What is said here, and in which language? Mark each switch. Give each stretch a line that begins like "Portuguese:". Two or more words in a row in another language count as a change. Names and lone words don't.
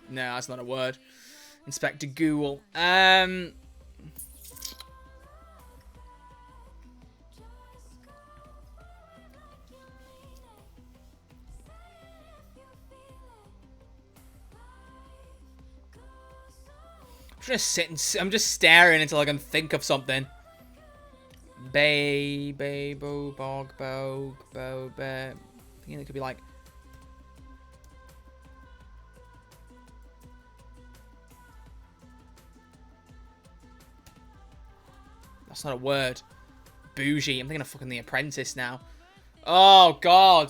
English: No, that's not a word. Inspector Google. I'm just sitting. I'm just staring until I can think of something. Bay, bo, bog, bo, bear. I think it could be like. That's not a word. Bougie. I'm thinking of fucking The Apprentice now. Oh, God.